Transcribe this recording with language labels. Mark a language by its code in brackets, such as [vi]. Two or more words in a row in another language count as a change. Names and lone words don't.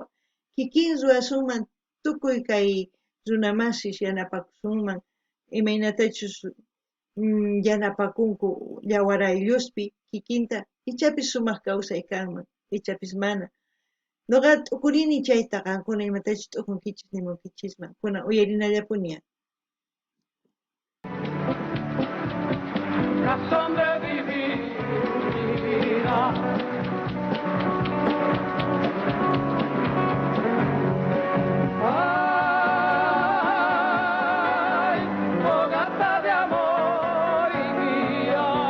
[qu] Kikin ruwasunman tukuy kay runamasis yanapakusunman imaynatachus yanapakunku yawarayllospi kikinta ichapis sumaq kawsay kanman, ichapis mana. Noqa t'ukurini chayta qankuna imatachus t'ukunkichis nimunkichisman. Kunan uyarinallapuniya. [es] Razón de vivir mi vida. Ay, fogata de amor y mía.